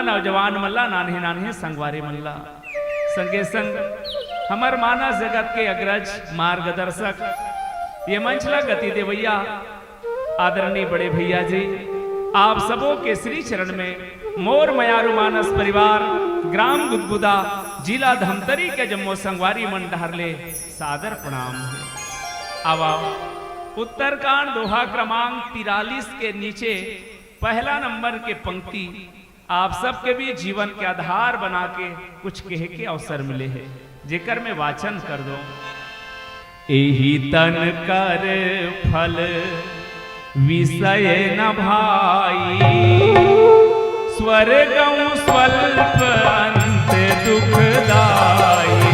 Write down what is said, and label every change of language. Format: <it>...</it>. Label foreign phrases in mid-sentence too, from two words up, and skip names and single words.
<hne>नौजवान मल्ला, नान्हे नान्हे संगवारी मल्ला, संगे संग हमर मानस जगत के अग्रज मार्गदर्शक ये मंचला गति देवैया आदरणीय बड़े भैया जी, आप सबों के श्री चरण में मोर मयारू मानस परिवार, ग्राम गुदगुदा, जिला धमतरी के जम्मो संगवारी मन डहरले सादर प्रणाम है। आवा उत्तरकांड दोहा क्रमांक 43 के नीचे पहला नंबर के पंक्ति आप सबके भी जीवन के आधार बना के कुछ कहे के अवसर मिले हैं, जेकर में वाचन कर दो।</hne> <awa>एही तन कर फल विषय न भाई, स्वर्गं स्वल्प अंत दुखदाई।</awa>